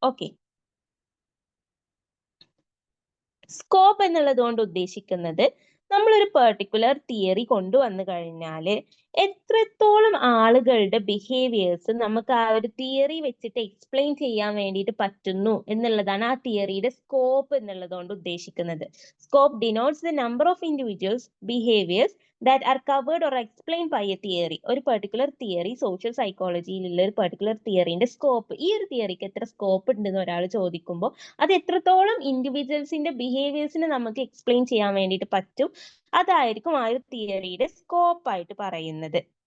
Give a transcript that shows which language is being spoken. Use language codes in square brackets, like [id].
[ml] Okay, scope എന്നുള്ളത് കൊണ്ട് ഉദ്ദേശിക്കുന്നത് നമ്മളൊരു പെർട്ടിക്കുലർ തിയറി കൊണ്ടുവന്നു കഴിഞ്ഞാൽ എത്രത്തോളം ആളുകളുടെ ബിഹേവിയേഴ്സ് നമുക്ക് ആ ഒരു തിയറി വെച്ചിട്ട് എക്സ്പ്ലെയിൻ ചെയ്യാൻ വേണ്ടിയിട്ട് പറ്റുന്നു എന്നുള്ളതാണ് ആ തിയറിയുടെ സ്കോപ്പ് എന്നുള്ളത് കൊണ്ട് ഉദ്ദേശിക്കുന്നത്. [en] Scope denotes the number of individuals behaviours that are covered or explained by a theory. [ml] ഒരു പെർട്ടിക്കുലർ തിയറി സോഷ്യൽ സൈക്കോളജിയിലുള്ള ഒരു പെർട്ടിക്കുലർ തിയറിന്റെ സ്കോപ്പ്, ഈ ഒരു തിയറിക്ക് എത്ര സ്കോപ്പ് ഉണ്ടെന്ന് ഒരാൾ ചോദിക്കുമ്പോൾ അത് എത്രത്തോളം ഇൻഡിവിജ്വൽസിന്റെ ബിഹേവിയേഴ്സിനെ നമുക്ക് എക്സ്പ്ലെയിൻ ചെയ്യാൻ വേണ്ടിയിട്ട് പറ്റും, അതായിരിക്കും ആ ഒരു തിയറിയുടെ സ്കോപ്പ് ആയിട്ട് പറയുന്നത്.